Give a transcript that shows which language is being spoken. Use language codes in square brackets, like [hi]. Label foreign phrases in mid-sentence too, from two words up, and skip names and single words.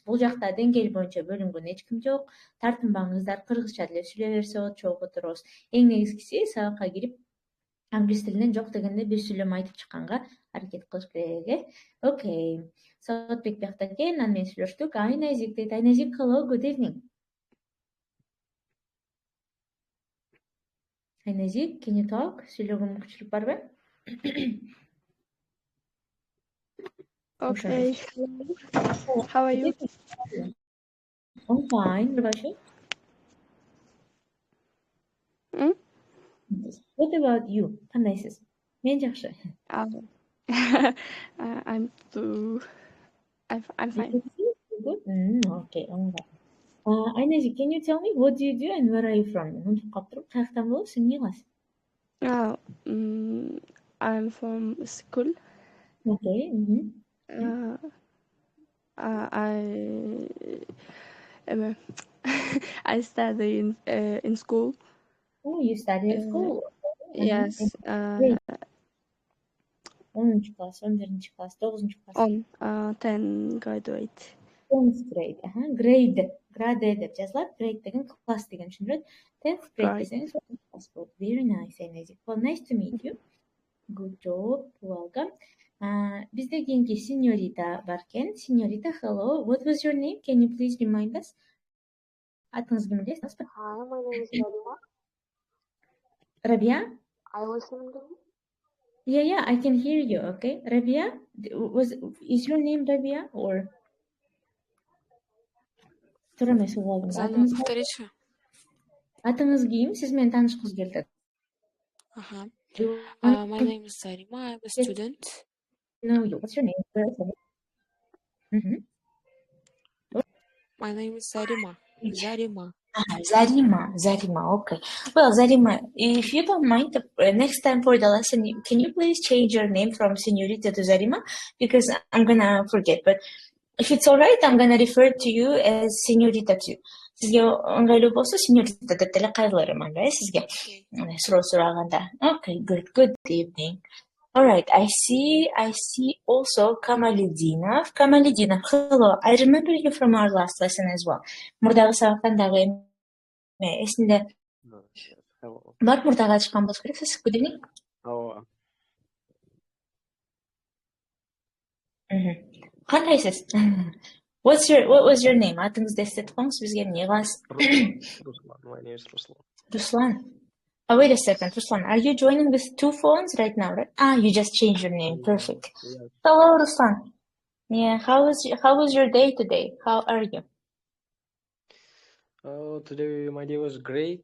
[ky] Бул жакта деңгээл боюнча бөлүнгөн эч ким жок. Тартынбаңыздар, кыргызча деле сүйлөй берсе болот, чогуу отурабыз. Эң негизгиси сабакка кирип англис тилинен жок дегенде бир сүйлөм айтып чыкканга аракет кылыш керек, Окей. Саатбек биякта экен, анан мен сүйлөштүк. Айназик дейт. Айназик, [en] hello, good evening. Айназик, can you talk? [ky] Сүйлөгөн мүмкүнчүлүк барбы? [en] Okay, hello. How are you? I'm fine. What about you? What about you? [ky] Кандайсыз? Мен жакшы. [en] I'm fine. Good? Okay, Айназик, can you tell me what do you do and where are you from? [ky] Мынтип калып туруп, каяктан болосуң, эмне кыласың? [en] I'm from school. Okay. I study in school. Oh, you study at school? Yes. 10-cı class, 11-ci class, 9-cı class. 10 graduate. 10th grade. [ky] Grade деп жазылат. Grade деген class деген түшүндүрөт. [en] 10th grade [ky] десеңиz [en] 10th class [ky] болот. [en] Very nice, Айназик. Well, nice to meet you. Good job. Welcome. [ky] Бизде кийинки сеньорита бар экен. Сеньорита, [en] hello. What was your name? Can you please remind us? [ky] Атыңыз ким эле? [en] Hi, my name is Rabia. Rabia? Are you listening to me? Yeah, I can hear you. Okay, Rabia, is your name Rabia or? [ru] Повторите. [ky] Атыңыз ким? Сиз менен таанышкыңыз келди. [en] My name is Sarima. I'm a student. No, what's your name? My name is Sarima. Zarima. Okay. Well, Zarima, if you don't mind, next time for the lesson, can you please change your name from Señorita to Zarima? Because I'm gonna forget. But if it's alright, I'm gonna refer to you as Señorita too. [ky] Сизге ыңгайлуу болсо Señorita деп деле кайрылырым анда, сизге суроо сураганда. [en] Okay, good evening. Alright, I see also Камалидинов. Hello, I remember you from our last lesson as well. [ky] Мурдагы сабактан дагы эсинде бар, мурдага ачкан болсо керек. Сиз [en] good evening. [ky] Кандайсыз? [en] What was your name? [ky] Атыңызды эстетип коңуз, бизге эмне кыласыз? [en] My name is Ruslan. Ruslan. Oh, wait a second, Ruslan. Are you joining with two phones right now, right? Ah, you just changed your name. Perfect. Yes. Hello, Ruslan. Yeah, how was your day today? How are you? Oh, today my day was great.